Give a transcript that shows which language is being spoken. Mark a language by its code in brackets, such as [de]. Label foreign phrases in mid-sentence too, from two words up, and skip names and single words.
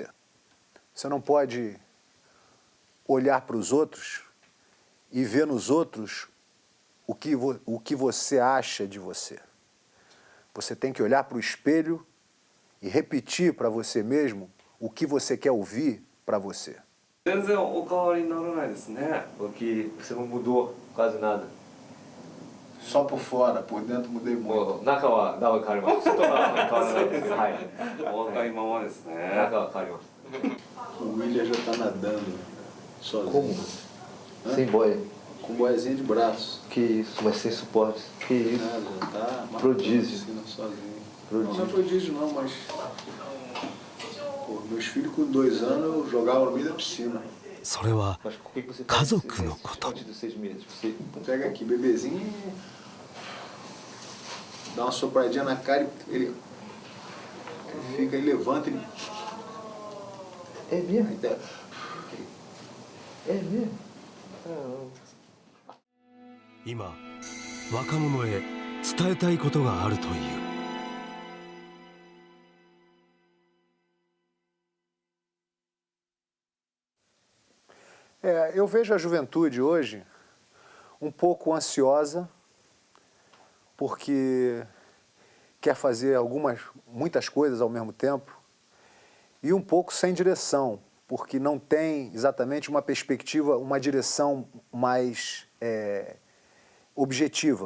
[pt] Você não pode olhar para os outros e ver nos outros o que você acha de você. Você tem que olhar para o espelho e repetir para você mesmo o que você quer ouvir para você. [ja] 全然お変わりにならないですね。 [pt] Aqui você não mudou quase nada. Só por fora, por dentro mudei muito. [ja] 中はだいぶ変わります。外は変わらないです。はい。お若いままですね。中は変わります。 [pt] O William já está nadando sozinho. Como? Sem boia. Com boiazinha de braço. Que isso, mas sem suporte. Que isso. Já tá Prodígio. sozinho. Prodígio. Não é prodígio não, mas... Pô, meus filhos com 2 anos eu jogava no meio da piscina. [ja] それは [pt] Mas por que você [ja] 家 [pt] faz [ja] 族のこと [pt] antes dos 6 meses? Você Pega aqui, bebezinho, dá uma sopradinha na cara e ele fica, ele levanta, ele... É mesmo? Aí dá- É mesmo? [ja] 今若者へ伝えたいことがあるという。 [pt] Eu vejo a juventude hoje um pouco ansiosa, porque quer fazer muitas coisas ao mesmo tempo, e um pouco sem direção, porque não tem exatamente uma perspectiva, uma direção mais objetiva.